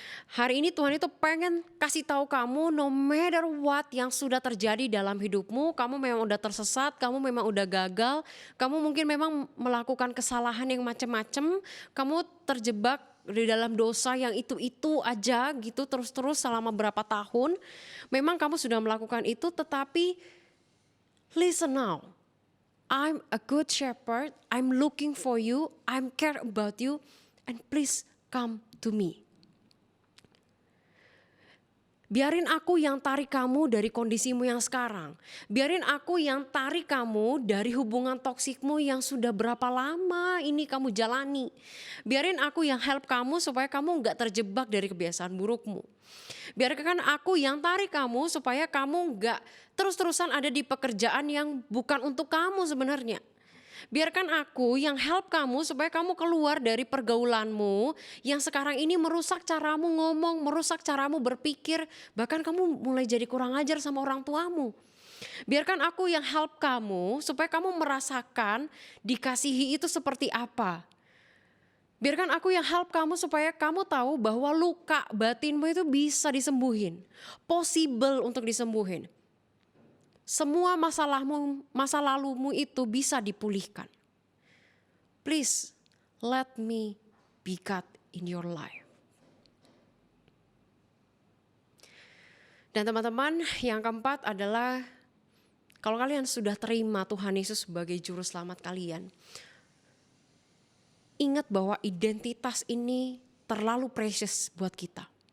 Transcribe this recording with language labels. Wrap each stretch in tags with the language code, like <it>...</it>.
<id>Hari ini Tuhan itu pengen kasih tahu kamu,</id> <en>no matter what</en> <id>yang sudah terjadi dalam hidupmu, kamu memang udah tersesat, kamu memang udah gagal, kamu mungkin memang melakukan kesalahan yang macam-macam, kamu terjebak di dalam dosa yang itu-itu aja gitu terus-terus selama berapa tahun. Memang kamu sudah melakukan itu, tetapi</id> <en>listen now. I'm a good shepherd, I'm looking for you, I'm care about you, and please come to me.</en> <id>Biarin aku yang tarik kamu dari kondisimu yang sekarang. Biarin aku yang tarik kamu dari hubungan toksikmu yang sudah berapa lama ini kamu jalani. Biarin aku yang help kamu supaya kamu gak terjebak dari kebiasaan burukmu. Biarkan aku yang tarik kamu supaya kamu gak terus-terusan ada di pekerjaan yang bukan untuk kamu sebenarnya. Biarkan aku yang help kamu supaya kamu keluar dari pergaulanmu yang sekarang ini merusak caramu ngomong, merusak caramu berpikir, bahkan kamu mulai jadi kurang ajar sama orang tuamu. Biarkan aku yang help kamu supaya kamu merasakan dikasihi itu seperti apa. Biarkan aku yang help kamu supaya kamu tahu bahwa luka batinmu itu bisa disembuhin, possible untuk disembuhin. Semua masalahmu, masa lalumu itu bisa dipulihkan.</id> <en>Please let me be God in your life.</en> <id>Dan teman-teman, yang keempat adalah kalau kalian sudah terima Tuhan Yesus sebagai juru selamat kalian, ingat bahwa identitas ini terlalu precious buat kita.</id>